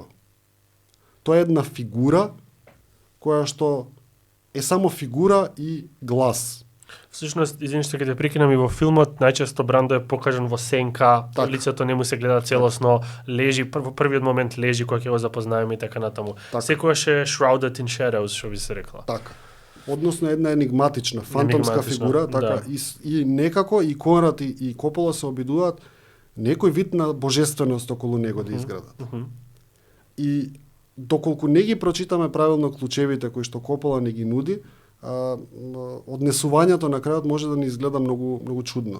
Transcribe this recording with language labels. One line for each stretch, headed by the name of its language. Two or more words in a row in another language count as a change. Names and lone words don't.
Macedonian: Тоа е една фигура која што е само фигура и глас. Всушност, извини што ќе те прекинам, и во филмот најчесто Брандо е покажан во сенка, Так. лицето не му се гледа целосно, лежи, во првиот момент лежи кога ќе го запознаеме и така натаму. Так. Секогаш е
English: shrouded in shadows,
Macedonian: што би се рекла. Така. Односно една енигматична, фантомска Енигматична, фигура, така, да. и некако и Конрад и Копола се обидуваат некој вид на божественост околу него да изградат. И доколку не ги прочитаме правилно клучевите кои што Копола не ги нуди, однесувањето на крајот може да ни изгледа многу чудно.